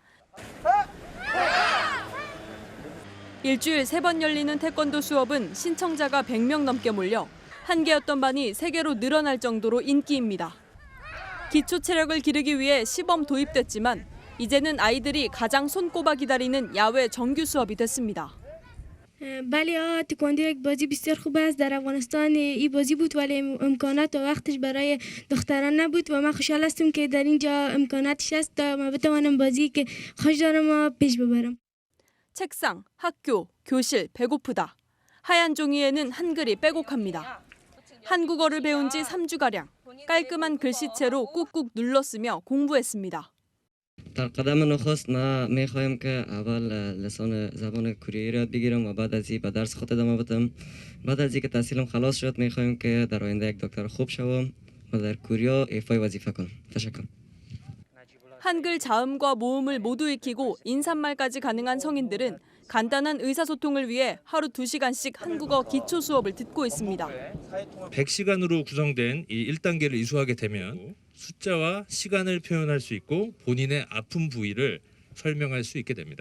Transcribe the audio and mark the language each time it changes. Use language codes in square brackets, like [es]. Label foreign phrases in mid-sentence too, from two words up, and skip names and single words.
[ko] 일주일 3번 열리는 태권도 수업은 신청자가 100명 넘게 몰려 한 개였던 반이 3개로 늘어날 정도로 인기입니다. 기초 체력을 기르기 위해 시범 도입됐지만 이제는 아이들이 가장 손꼽아 기다리는 야외 정규 수업이 됐습니다. [fa] بله تکواندو یک بازی بسیار خوب است در افغانستان این بازی بود ولی امکانات و وقتش برای دختران نبود و من خوشحال هستم که در اینجا امکاناتش است تا من بتوانم بازی که خوش دارم و پیش ببرم. [ko] 책상, 학교, 교실, 배고프다. 하얀 종이에는 한글이 빼곡합니다. 한국어를 배운 지 3주가량. 깔끔한 글씨체로 꾹꾹 눌러 쓰며 공부했습니다. [fa] در قدم نخست ما میخوایم که اول لسان زبان کره را بگیرم و بعد از این به درس خود ادامه بدم. بعد از اینکه تحصیلم خلاص شد میخوایم که در آینده یک دکتر خوب شوم و در کره ایفای وظیفه کنم. تشکر. [ko] 한글 자음과 모음을 모두 익히고 인사말까지 가능한 성인들은 간단한 의사소통을 위해 하루 2시간씩 한국어 기초 수업을 듣고 있습니다. 100시간으로 구성된 이 1단계를 이수하게 되면 숫자와 시간을 표현할 수 있고 본인의 아픈 부위를 설명할 수 있게 됩니다.